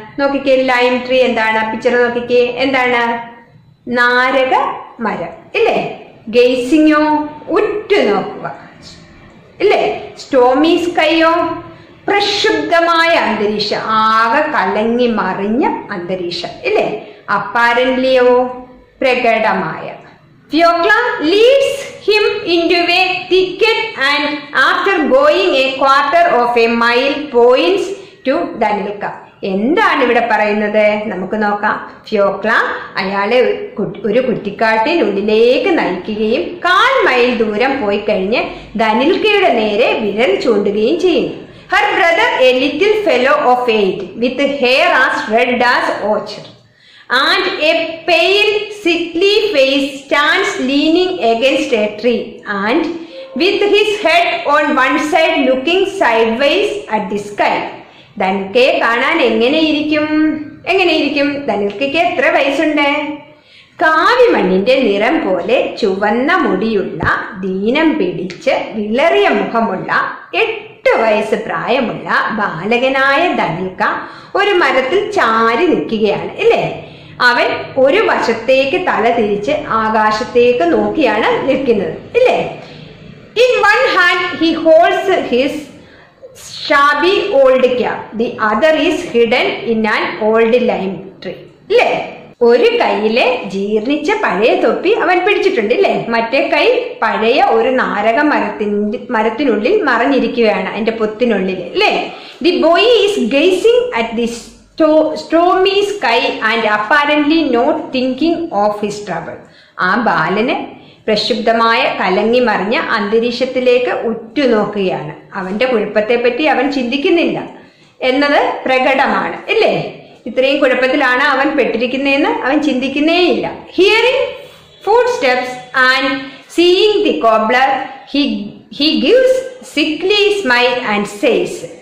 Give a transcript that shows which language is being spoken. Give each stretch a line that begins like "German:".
Malayalam: നോക്കിക്കേ lime tree എന്താണ്? Picture നോക്കിക്കേ എന്താണ്? നാരക മരം ഇല്ലേ? ഗെയ്സിങ്ങോ ഉറ്റു നോക്കുക ഇല്ലേ? സ്റ്റോമി സ്കൈയോ പ്രക്ഷുബ്ധമായ അന്തരീക്ഷം, ആകെ കലങ്ങി മറിഞ്ഞ അന്തരീക്ഷം ഇല്ലേ? അപ്പാരന്റ്ലിയോ പ്രകടമായ.
English: Fiokla leads him into a thicket and after going a quarter of a mile points to Danilka.
Malayalam: എന്താണ് ഇവിടെ പറയുന്നത് നമുക്ക് നോക്കാം. ഫിയോക്ല അയാളെ ഒരു കുറ്റിക്കാട്ടിനുള്ളിലേക്ക് നയിക്കുകയും 1/4 മൈൽ ദൂരം പോയി കഴിഞ്ഞ് ധനിൽക്കയുടെ നേരെ വിരൽ ചൂണ്ടുകയും ചെയ്യുന്നു.
English: Her brother, a little fellow of 8 with hair as red as ochre and a pale sickly face, stands leaning against a tree and with his head on one side looking sideways at the sky.
Malayalam: ധനിൽക്കയെ കാണാൻ എങ്ങനെയിരിക്കും? ധനിൽക്കയ്ക്ക് എത്ര വയസ്സുണ്ട്? കാവി മണ്ണിന്റെ നിറം പോലെ ചുവന്ന മുടിയുള്ള ദീനം പിടിച്ച് വിളറിയ മുഖമുള്ള 8 വയസ്സ് പ്രായമുള്ള ബാലകനായ ധനിൽക്ക ഒരു മരത്തിൽ ചാരി നിൽക്കുകയാണ് ഇല്ലേ? അവൻ ഒരു വശത്തേക്ക് തല തിരിച്ച് ആകാശത്തേക്ക് നോക്കിയാണ് നിൽക്കുന്നത് ഇല്ലേ?
English: In one hand he holds his shabby old cap, the other is hidden in an old lime tree.
Malayalam: ഇല്ലേ? ഒരു കൈയിലെ ജീർണിച്ച പഴയ തൊപ്പി അവൻ പിടിച്ചിട്ടുണ്ട് ഇല്ലേ? മറ്റേ കൈ പഴയ ഒരു നാരക മരത്തിനുള്ളിൽ മറഞ്ഞിരിക്കുകയാണ്, അതിന്റെ പൊത്തിനുള്ളിൽ ഇല്ലേ?
English: The boy is gazing at the stormy sky and apparently not thinking of his trouble.
Malayalam: ആ ബാലന് പ്രക്ഷുബ്ധമായ കലങ്ങി മറിഞ്ഞ അന്തരീക്ഷത്തിലേക്ക് ഉറ്റുനോക്കുകയാണ്. അവന്റെ കുഴപ്പത്തെപ്പറ്റി അവൻ ചിന്തിക്കുന്നില്ല എന്നത് പ്രകടമാണ്, ഇല്ലേ? ഇത്രയും കുഴപ്പത്തിലാണ് അവൻ പെട്ടിരിക്കുന്നതെന്ന് അവൻ ചിന്തിക്കുന്നേയില്ല.
English: Hearing footsteps and seeing the cobbler he gives sickly smile and says.